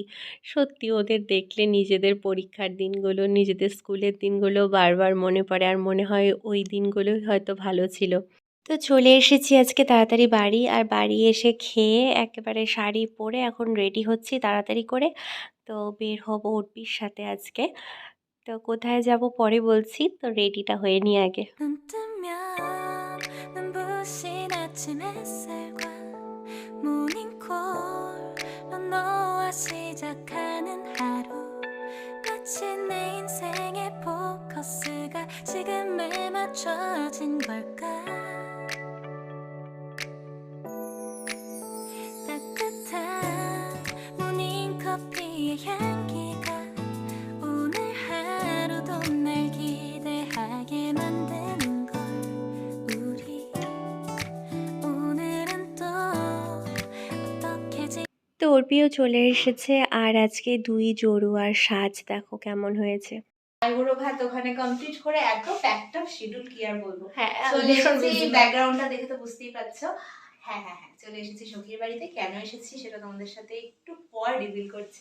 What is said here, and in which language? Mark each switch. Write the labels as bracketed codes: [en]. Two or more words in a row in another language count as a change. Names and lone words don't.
[bn] সত্যি ওদের দেখলে নিজেদের পরীক্ষার দিনগুলো, নিজেদের স্কুলের দিনগুলো বারবার মনে পড়ে, আর মনে হয় ওই দিনগুলোই হয়তো ভালো ছিল। তো চলে এসেছি আজকে তাড়াতাড়ি বাড়ি, আর বাড়ি এসে খেয়ে একেবারে শাড়ি পরে এখন রেডি হচ্ছি তাড়াতাড়ি করে। তো বের হব উর্পির সাথে আজকে। তো কোথায় যাব পরে বলছি, তো রেডিটা হয়ে নি আগে। [ko] 눈 뜨면 눈부신 아침 햇살과 모닝콜로 너와 시작하는 하루 마치 내 인생의 포커스가 지금에 맞춰진 걸까 따뜻한 모닝커피의 향기가 오늘 하루도 날 기대하게 만드는 걸 우리 오늘은 또 어떻게 [bn] তো অর্পিও চলে এসেছে, আর আজকে দুই জড়ুয়ার সাজ দেখো কেমন হয়েছে। আইবুড়ো ভাত ওখানে কমপ্লিট করে এত [en] packed up schedule [bn] কি আর বলবো। হ্যাঁ, চলে এসেছি, ব্যাকগ্রাউন্ডটা দেখে তো বুঝতেই পারছো। হ্যাঁ হ্যাঁ হ্যাঁ, চলে এসেছি সখীর বাড়িতে। কেন এসেছি সেটা তোমাদের সাথে একটু পর রিভিল করছি।